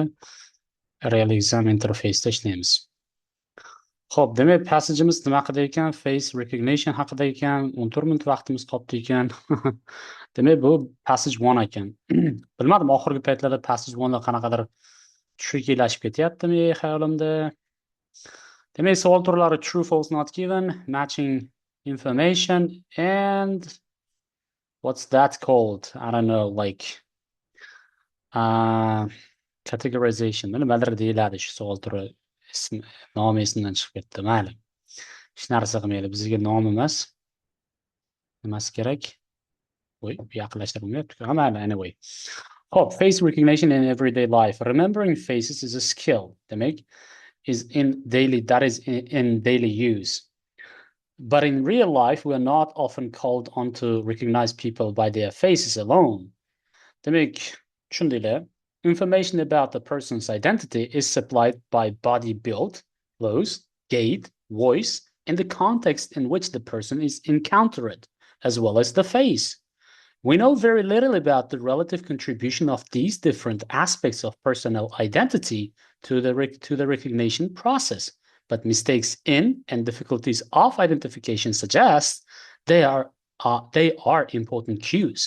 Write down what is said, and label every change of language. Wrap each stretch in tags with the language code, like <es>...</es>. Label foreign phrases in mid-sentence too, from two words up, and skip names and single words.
<en>Real Exam interface'da</en> <uz>ishlaymiz. Xo'p, demak, passage'imiz nima haqida ekan?</uz> <en>Face recognition</en> <uz>haqida ekan. 14 minut vaqtimiz qoldi ekan. Demak, bu passage 1 ekan. Bilmadim, oxirgi paytlarda passage 1 da qanaqadir tricklashib ketyaptimi xayolimda.</uz> <en>Demak,</en> <uz>savol turlari</uz> <en>true, false, not given, matching information, and what's that called? I don't know, like categorization.</en> <uz>Nimadir deyiladi shu savol turi. Nomi esimdan chiqib ketdi. Mayli. Hech narsa qilmaydi. Bizga nom emas. Nimasi kerak? Voy, yaqinlashtirilmayapti-ku. Mayli,</uz> <en>anyway. Hop, face recognition in everyday life. Remembering faces is a skill. Demak, is in daily use. But in real life, we are not often called on to recognize people by their faces alone.</en> <uz>Demak, tushundinglar.</uz> <en>Information about the person's identity is supplied by body build, clothes, gait, voice, and the context in which the person is encountered, as well as the face. We know very little about the relative contribution of these different aspects of personal identity to the recognition process, but mistakes in and difficulties of identification suggest they are important cues.</en>